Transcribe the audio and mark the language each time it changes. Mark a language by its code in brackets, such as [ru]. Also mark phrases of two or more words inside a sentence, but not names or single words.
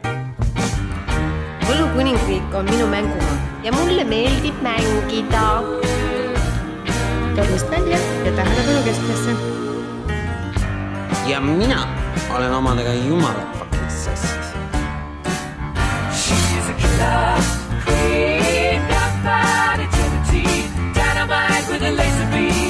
[et] Võlu kuningriik on minu mängumaa ja mulle meeldib mängida. Tornist välja ja tähelepanu keskmesse. Ja mina olen omadega jumala fucking sassis. [en] She's a killer queen, got body to the teeth, dynamite with a laser beam.